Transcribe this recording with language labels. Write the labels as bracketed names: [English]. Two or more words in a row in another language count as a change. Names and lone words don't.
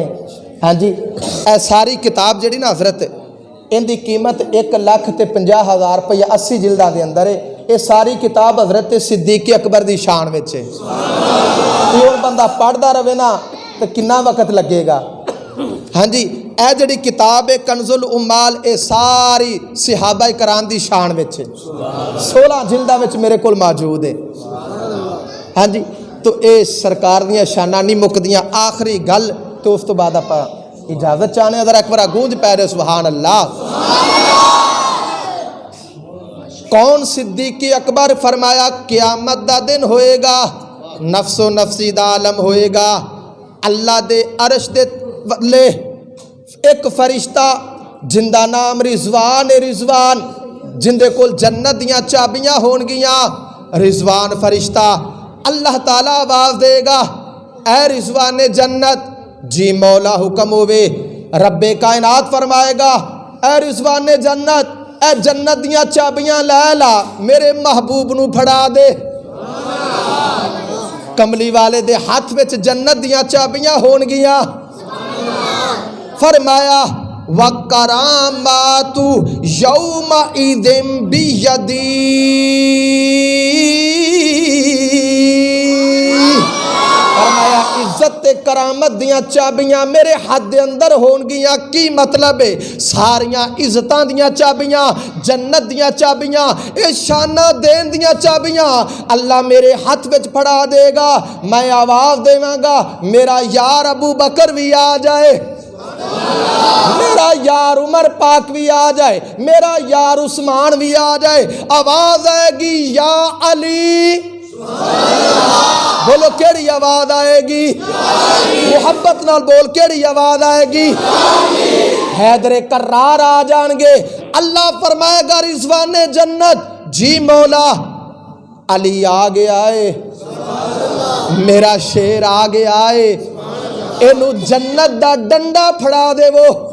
[Punjabi] ہاں جی اے ساری کتاب جڑی نا حضرت ان دی قیمت 1,50,000 روپیہ 80 جلداں دے اندر ہے یہ ساری کتاب حضرت صدیق اکبر دی شان وچ ہے یہ بندہ پڑھدا رہے نا تو کنا وقت لگے گا ہاں جی اے جڑی کتاب ہے کنز الامال اے ساری صحابہ کرام دی شان وچ ہے 16 جلداں وچ میرے کول موجود ہے ہاں جی تو اے سرکار دیاں شاناں نہیں مکدیاں آخری گل تو اس تو بعد اپا اجازت چاہنے ذرا ایک بار گونج پہ رہے [Arabic] سبحان اللہ [Punjabi] کون صدیق اکبر فرمایا قیامت دا دن ہوئے گا نفس و نفسی دا عالم ہوئے گا اللہ دے عرش دے لے ایک فرشتہ جندہ نام رضوان رضوان جندے کول جنت دیاں چابیاں ہون گیاں رضوان فرشتہ اللہ تعالیٰ آواز دے گا اے رضوان جنت جی مولا حکم ہوئے رب کائنات فرمائے گا اے رضوان جنت اے جنت دیاں چابیاں لے لا میرے محبوب نو پھڑا دے کملی والے دے ہاتھ وچ جنت دیاں چابیاں ہون گیاں فرمایا [Arabic] وَقَرَامَاتُ يَوْمَئِذٍ بِيَدِي [Punjabi] فرمایا عزت کرامت دیاں چابیاں میرے ہاتھ دے اندر ہون گیاں کی مطلب ہے ساریاں عزتاں دیاں چابیاں جنت دیاں چابیاں اے شانہ دین دیاں چابیاں اللہ میرے ہاتھ وچ پھڑا دے گا میں آواز دیواں گا میرا یار ابو بکر بھی آ جائے میرا یار عمر پاک بھی آ جائے میرا یار عثمان بھی آ جائے آواز آئے گی یا علی بولو کیڑی آواز آئے گی محبت نال بول کیڑی آواز آئے گی حیدر کرار آ جان گے اللہ فرمائے گا رضوان جنت جی مولا علی آ گیا ہے میرا شیر آ گیا ہے اینو جنت دا ڈنڈا پھڑا دے وہ